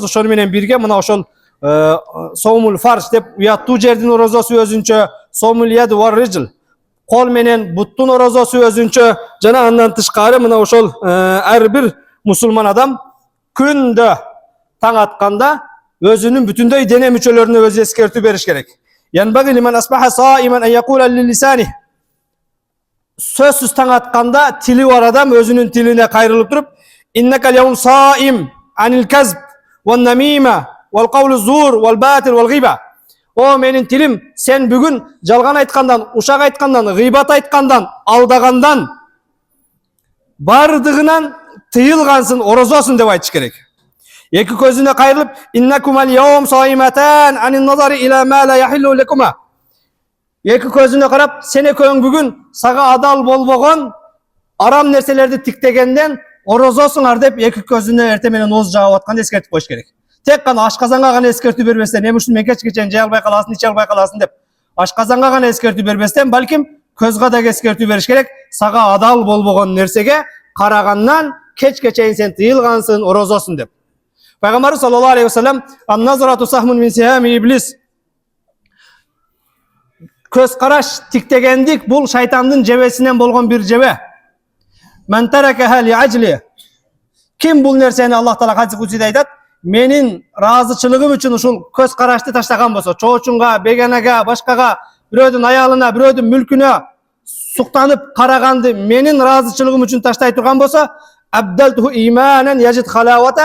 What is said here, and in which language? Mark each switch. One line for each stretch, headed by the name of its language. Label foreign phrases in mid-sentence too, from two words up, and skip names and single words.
Kyrgyz: Ошону менен бирге мына ошол
Arabic: صوم الفرج
Kyrgyz: деп уяттуу жердин орозосу өзүнчө,
Arabic: صوم اليد والرجل,
Kyrgyz: кол менен буттун орозосу өзүнчө, жана андан тышкары мына ошол ар бир мусулман адам күндө таң атканда өзүнүн бүтүндөй дене мүчөлөрүнө өзү эскертүү бериш керек.
Arabic: ينبغي لمن أصبح صائما أن يقول للسانه.
Kyrgyz: Сөзсүз таң атканда тили бар адам өзүнүн тилине кайрылып туруп,
Arabic: إنك اليوم صائم عن الكذب والنميمة والقول الزور والباطل والغيبة.
Kyrgyz: О менин тилим, сен бүгүн жалган айткандан, ушак айткандан, гыйбат айткандан, алдагандан бардыгынан тыйылгансың, орозосун деп айтыш керек. Эки көзүнө кайрылып,
Arabic: إنكما اليوم صائمتان عن النظر إلى ما لا يحل لكما.
Kyrgyz: Эки көзүнө карап, сен экөөң бүгүн сага адал болбогон арам нерселерди тиктегенден орозосуңар деп эки көзүнө эртең менен ооз жаап атканды эскертип коюш керек. Тек гана ашказанга гана эскертүү бербестен, эми ушуну мен кечке чейин жей албай каласың, иче албай каласың деп ашказанга гана эскертүү бербестен, балким көзгө дагы эскертүү бериш керек. Сага адал болбогон нерсеге карагандан кечке чейин сен тыйылгансың, орозосуң деп.
Arabic: Пайгамбарыбыз صلى الله عليه وسلم النظرة سهم من سهام إبليس.
Kyrgyz: Көз караш тиктегендик бул шайтандын жебесинен болгон бир жебе.
Arabic: من تركها لأجلي.
Kyrgyz: Ким бул нерсени Аллах Таала хадис кудсиде айтат, менин ыраазычылыгым үчүн ушул көз карашты таштаган болсо, чоочунга, беганага, башкага, бирөөдүн аялына, бирөөдүн мүлкүнө суктанып караганды менин ыраазычылыгым үчүн таштай турган болсо,
Arabic: أبدلته إيمانا يجد حلاوته.